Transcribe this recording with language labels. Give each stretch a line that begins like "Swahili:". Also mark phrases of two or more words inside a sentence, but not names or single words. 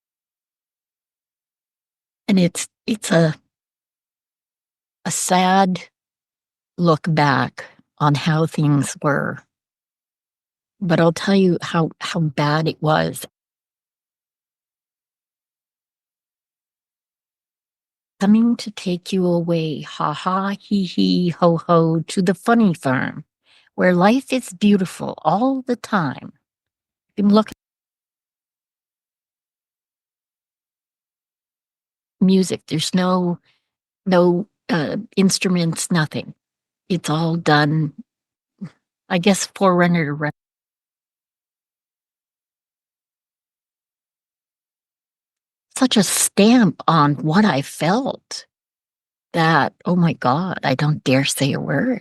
English: And it's a sad look back on how things were. But I'll tell you how bad it was. coming to take you away, ha ha, hee hee, ho ho, to the funny farm, where life is beautiful all the time. You can look at music. There's no instruments, nothing. It's all done, I guess, forerunner to such a stamp on what I felt that, oh my God, I don't dare say a word.